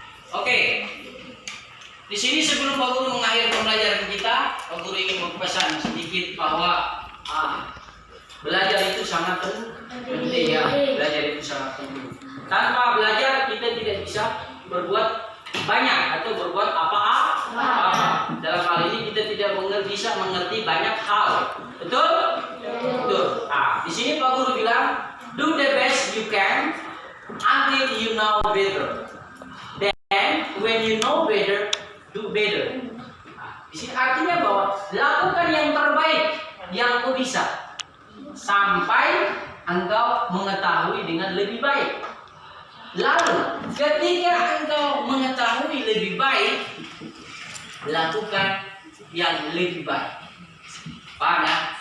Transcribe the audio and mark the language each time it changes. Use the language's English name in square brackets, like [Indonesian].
[Indonesian] Oke. Di sini sebelum Pak Guru mengakhiri pembelajaran kita, Pak Guru ingin berpesan sedikit bahwa belajar itu sangat penting ya. Belajar itu sangat penting. Tanpa belajar kita tidak bisa berbuat banyak atau berbuat apa-apa. Dalam hal ini kita tidak bisa mengerti banyak hal. Betul? Betul. Di sini Pak Guru bilang, [English] do the best you can until you know better. Then when you know better, do better. [Indonesian] Di sini artinya bahwa lakukan yang terbaik yang kau bisa sampai engkau mengetahui dengan lebih baik. Lalu ketika engkau mengetahui lebih baik, lakukan yang lebih baik. Paham ya?